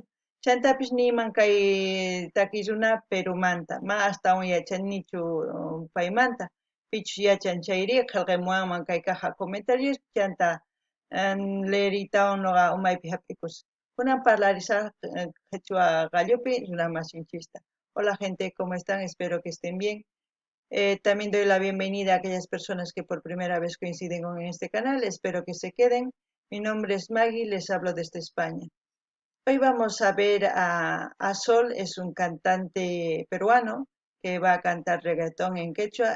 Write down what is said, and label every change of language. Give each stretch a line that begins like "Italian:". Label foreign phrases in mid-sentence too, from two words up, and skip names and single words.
Quechua: Chantapish niman kay takiy runa Perumanta. Ma astawan yachanichu paymanta. Pichus yachan chayri qillqamuwanman kay kaja comentarios chanta leeritawan noqa umaypi hap'ikus. Kunan parlarizar qhechua gallupi runa masinchista.
Spanish: Hola gente, ¿cómo están? Espero que estén bien. También doy la bienvenida a aquellas personas que por primera vez coinciden con este canal. Espero que se queden. Mi nombre es Maggie, les hablo desde España. Hoy vamos a ver a Sol, es un cantante peruano que va a cantar reggaetón en quechua.